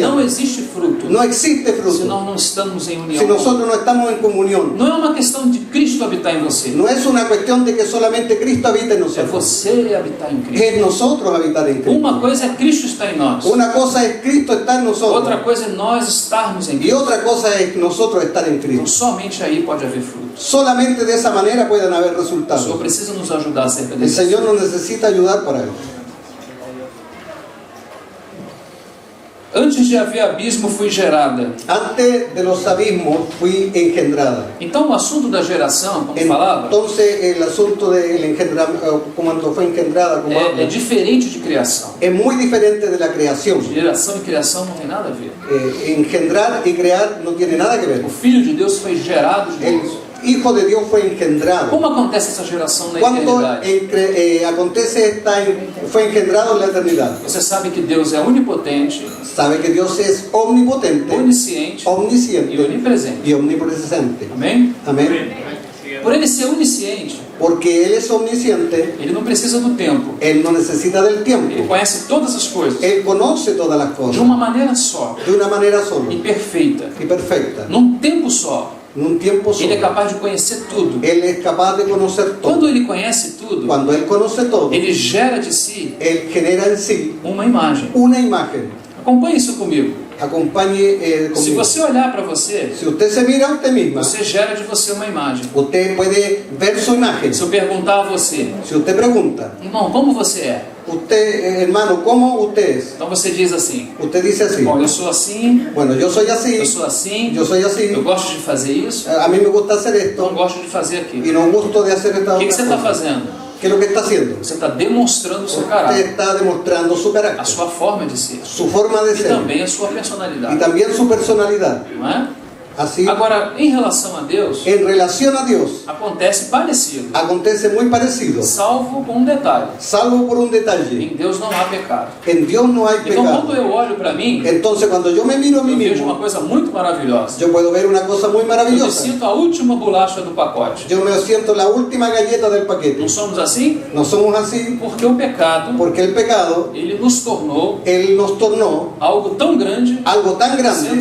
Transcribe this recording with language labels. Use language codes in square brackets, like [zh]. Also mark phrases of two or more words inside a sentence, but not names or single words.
[pt] Não existe fruto fruto [es] no existe [pt] se fruto nós não estamos em [es] si [pt] união. [es] nosotros no estamos en comunión. [pt] Não é uma questão de Cristo habitar em você. [es] No es una cuestión de que solamente Cristo habita en [pt] É [es] nosotros. [pt] você habitar em Cristo. [es] Es nosotros habitar en Cristo. [pt] Uma coisa é Cristo estar em nós. [es] Una cosa es Cristo estar en nosotros. [pt] Outra coisa é nós estarmos em [es] Y [pt] Cristo. [es] otra cosa es nosotros estar en [pt] Então, [es] Cristo. [pt] somente aí pode haver frutos. [es] Solamente de esa manera pueden haber [pt] O Senhor [es] resultados. [pt] precisa nos ajudar acerca [es] El [pt] disso. [es] Señor nos necesita ayudar para eso. [pt] Antes de haver abismo, fui gerada. [es] Antes de los abismos fui engendrada. [pt] Então, o assunto da geração, como falava, [es] Entonces el asunto del engendramiento, cuando fue engendrada, como [pt] é [es] habla, [pt] diferente de criação. [es] es muy diferente de la creación. [pt] Geração e criação não tem nada a ver. [es] Engendrar y crear no tiene nada que ver. [pt] O Filho de Deus foi gerado de [es] El [pt] Deus. [es] Hijo de Dios fue engendrado. [pt] Como acontece essa geração na [es] Cuando [pt] eternidade? [es] acontece fue engendrado en la eternidad. [pt] Você sabe que Deus é onipotente, [es] Sabe que Dios es omnipotente, [pt] onisciente e [es] omnisciente [pt] onipresente. [es] y omnipresente. [pt] Amém? [es] Amén. [pt] Por ele ser onisciente, [es] Porque Él es omnisciente, [pt] ele não precisa do tempo. [es] Él no necesita del [pt] Ele [es] tiempo. [pt] conhece todas as coisas [es] Él conoce todas las [pt] de [es] cosas [pt] uma maneira só [es] de una manera sola [pt] e perfeita. [es] y perfecta, [pt] Num tempo só, [es] en un tiempo [pt] ele é [es] solo. [pt] capaz de conhecer tudo. [es] Él es capaz de conocer todo. [pt] Quando ele conhece tudo, [es] Cuando Él conoce todo, [pt] ele gera de si [es] Él genera en sí [pt] uma imagem. [es] una imagen. [pt] Acompanhe isso comigo. [es] Acompañe [pt] Se [es] conmigo. [pt] você olhar para você, [es] Si usted se mira a usted misma, [pt] você gera de você uma imagem. [es] usted puede ver su imagen. [pt] Se eu perguntar a você, [es] Si usted pregunta, [pt] irmão, como você é? [es] usted, hermano, ¿cómo usted es? [pt] Então você diz assim: [es] Usted dice así. [pt] bom, eu sou assim, [es] Bueno, yo soy así, [pt] eu sou assim, [es] yo soy así, [pt] eu gosto de fazer isso, [es] a mí me gusta hacer [pt] não [es] esto [pt] gosto de fazer [es] y [pt] aquilo. [es] no gusto de hacer esta [pt] O que [es] otra [pt] você está [es] cosa. [pt] fazendo? [es] ¿Qué es lo que está haciendo? [pt] Você está demonstrando o seu [es] Usted [pt] caráter, [es] está demostrando su [pt] a [es] carácter, [pt] sua forma de ser [es] su forma de [pt] e [es] ser [pt] também a sua [es] y [pt] personalidade, [es] también su personalidad. [pt] não é? [es] Así, [pt] Agora, em relação a Deus, [es] en relación a Dios, [pt] acontece parecido, [es] acontece muy parecido, [pt] salvo com um detalhe: [es] salvo por un detalle. [pt] em Deus não há pecado. [es] En Dios no hay [pt] Então, quando [es] pecado. [pt] eu olho para mim, [es] Entonces, cuando yo me miro a mí [pt] eu vejo uma [es] mismo, [pt] coisa muito maravilhosa. [es] yo puedo ver una cosa muy [pt] Eu me [es] maravillosa. [pt] sinto a última bolacha do pacote. [es] Yo me siento la última galleta del paquete. [pt] Não somos assim? [es] No somos así [pt] Porque o pecado, [es] porque el pecado, [pt] ele nos tornou [es] Él nos tornó [pt] algo tão grande, [es] algo tan [pt] sendo [es] grande,